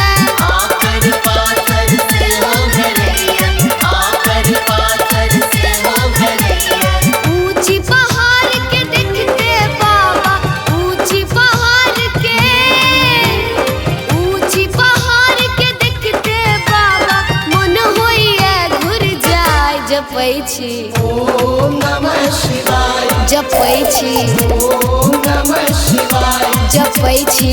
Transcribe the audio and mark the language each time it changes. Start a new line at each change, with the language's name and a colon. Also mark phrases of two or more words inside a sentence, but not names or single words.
Maithili: आकर पाथर से हो गरैया। आकर पाथर से हो गरैया। ऊंची पहाड़ के देखते बाबा ऊंची पहाड़ के देखते बाबा मन होइए घुर जाय जपै छी
Sanskrit: ओम नमः शिवाय।
Maithili: जपै छी
Sanskrit: ओम नमः शिवाय।
Maithili: जपै छी